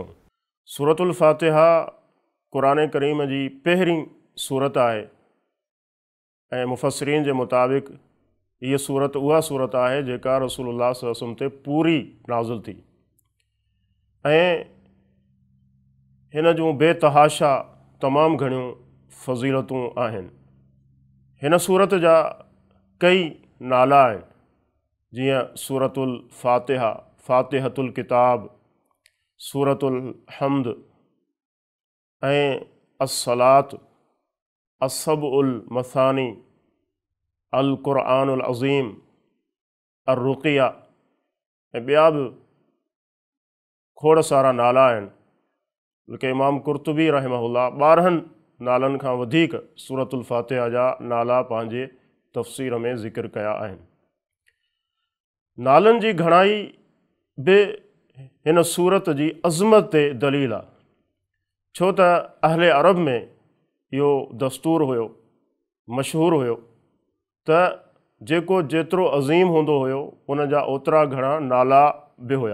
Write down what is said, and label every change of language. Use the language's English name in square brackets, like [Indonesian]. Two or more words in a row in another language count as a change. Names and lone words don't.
[Sindhi] सूरतुल फ़ातिहा क़ुरान करीम जी पहिरीं सूरत आहे ऐं मुफ़स्सिरीन जे मुताबिक़ हीअ सूरत उहा सूरत आहे जेका रसूलुल्लाह [Arabic] صلى الله عليه وسلم [Sindhi] ते पूरी नाज़िल थी, ऐं हिन जूं बेतहाशा तमामु घणियूं फ़ज़ीलतूं आहिनि। हिन सूरत जा कई नाला आहिनि, जीअं सूरतुल फ़ातिहा, फ़ातिहतुल किताब, सूरतुल हम्द ऐं अस्सलात, अस्सबउल मसानी, अल क़ुरआनुल अज़ीम, अर्रुक़िया ऐं ॿिया बि खोड़ सारा नाला आहिनि। बल्कि इमाम कुर्तुबी रहमहुल्लाह 12 नालनि खां वधीक सूरतुल फ़ातिहा जा नाला पंहिंजे तफ़सीर में ज़िक्र कया आहिनि। नालनि जी घणाई बि हिन सूरत जी अज़मत ते दलील आहे, छो त अहले अरब में इहो दस्तूर हुयो, मशहूर हुयो त जेको जेतिरो अज़ीम हूंदो हुयो उन जा ओतिरा घणा नाला बि हुया।